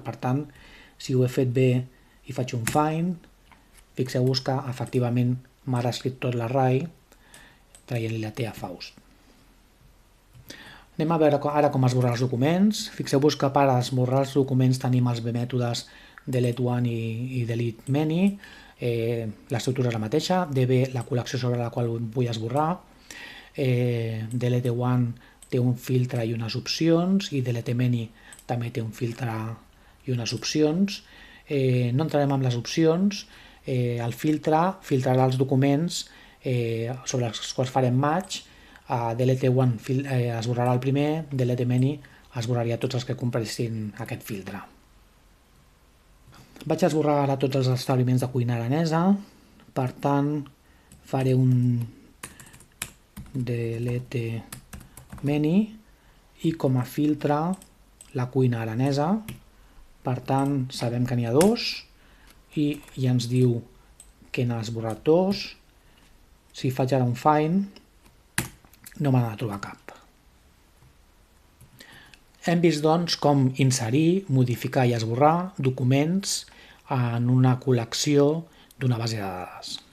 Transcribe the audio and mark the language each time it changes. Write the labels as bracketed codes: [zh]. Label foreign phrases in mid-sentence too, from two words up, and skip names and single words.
[ca] Per tant, si ho he fet bé i faig un find, fixeu-vos que efectivament m'ha reescrit tot l'array traient-li la T a Faust. Anem a veure ara com esborrar els documents. Fixeu-vos que per esborrar els documents tenim els mètodes [en] delete one [ca] i [en] delete many. [ca] L'estructura és la mateixa. db, la col·lecció sobre la qual vull esborrar. [en] Delete one [ca] té un filtre i unes opcions, i [en] delete many [ca] també té un filtre i unes opcions. No entrarem en les opcions. El filtre filtrarà els documents sobre els quals farem match. [en] Delete one [ca] esborrarà el primer, [en] delete many [ca] esborraria tots els que compressin aquest filtre. Vaig esborrar ara tots els establiments de cuina aranesa, per tant faré un [en] delete many [ca] i com a filtre la cuina aranesa. Per tant, sabem que n'hi ha dos i ja ens diu que n'ha esborrat dos. Si faig ara un find, no me n'ha de trobar cap. Hem vist, doncs, com inserir, modificar i esborrar documents en una col·lecció d'una base de dades.